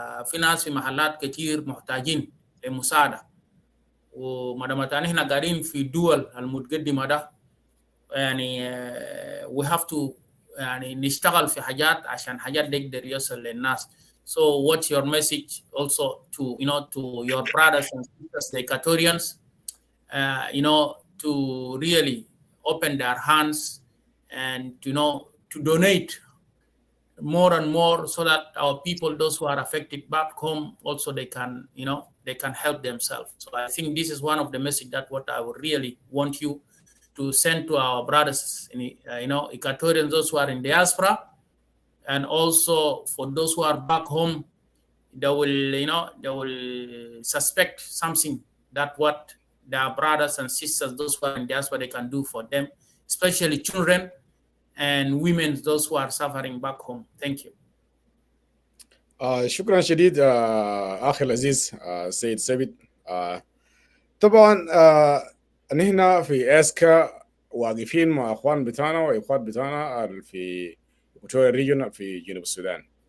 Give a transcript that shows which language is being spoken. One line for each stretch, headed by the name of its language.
Arabic: في ناس في محلات كتير محتاجين لمساعدة، ومدامتان هنا قاعدين في دول المتقدمة ده، يعني
English: we have to
Arabic: يعني نشتغل في حاجات عشان حاجات يقدر يوصل للناس.
English: So what's your message also to, you know, to your brothers and sisters, the Equatorians, you know, to really open their hands and, you know, to donate more and more, so that our people, those who are affected back home, also they can, you know, they can help themselves. So I think this is one of the message that what I would really want you to send to our brothers, you know, Equatorians, those who are in diaspora, and also for those who are back home. They will, you know, they will suspect something that what their brothers and sisters, those who are in diaspora, they can do for them, especially children and women, those who are suffering back home. Thank you.
Arabic: شكرا شديد أخي العزيز سيد سبت. طبعا نحن في اسكا واقفين مع اخوان بتاعنا واخوات بتاعنا في إيكواتوريا ريجون في جنوب السودان.